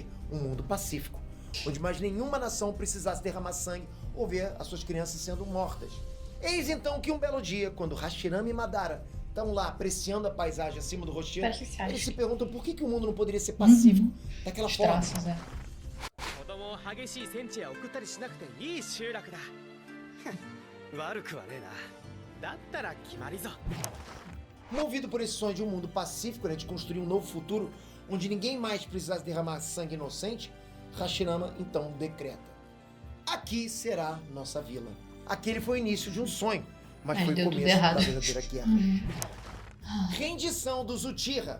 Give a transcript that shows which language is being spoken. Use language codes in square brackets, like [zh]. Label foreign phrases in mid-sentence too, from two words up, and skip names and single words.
[pt] Um mundo pacífico, onde mais nenhuma nação precisasse derramar sangue ou ver as suas crianças sendo mortas. Eis então que um belo dia, quando Hashirama e Madara estão lá apreciando a paisagem acima do rochedo, Parece Sasuke. eles se perguntam por que o mundo não poderia ser pacífico daquela Os forma. traços, é. [ja] 子供を激しい戦地へ送ったりしなくていい集落だ悪くはねえなだったら決まりぞ [pt] Movido por esse sonho de um mundo pacífico, né, de construir um novo futuro, onde ninguém mais precisasse derramar sangue inocente, Hashirama então decreta: aqui será nossa vila. Aquele foi o início de um sonho, mas foi o deu tudo começo da errado. verdadeira guerra. Rendição dos Uchiha.